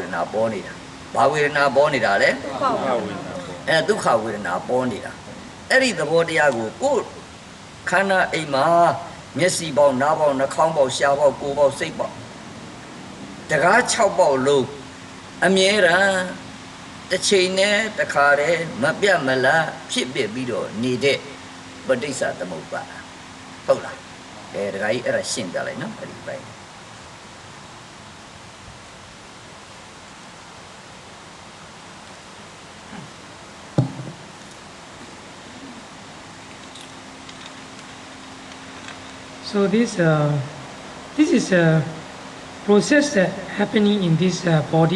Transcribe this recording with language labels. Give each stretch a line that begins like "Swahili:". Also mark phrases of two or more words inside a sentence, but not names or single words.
Burmese: နာပေါ်နေတာဘာဝေဒနာပေါ်နေတာလဲဒုက္ခဝေဒနာဒုက္ခဝေဒနာပေါ်နေတာအဲ့ဒီသဘောတရားကိုကိုယ်ခန္ဓာအိမ်မှာမျက်စိပေါက်နားပေါက်နှာခေါင်းပေါက်ရှားပေါက်ကိုယ်ပေါက်စိတ်ပေါက်တကား6ပေါက်လုံးအမြဲတမ်းတစ်ချိန်နဲ့တစ်ခါတည်းမပြတ်မလားဖြစ်ပြပြီးတော့နေတဲ့ပဋိစ္စသမုပ္ပါဒဟုတ်လားတခါကြီးအဲ့ဒါရှင်းပြလိုက်နော်အဲ့ဒီပိုင်း
English: So this is a process that happening in this body.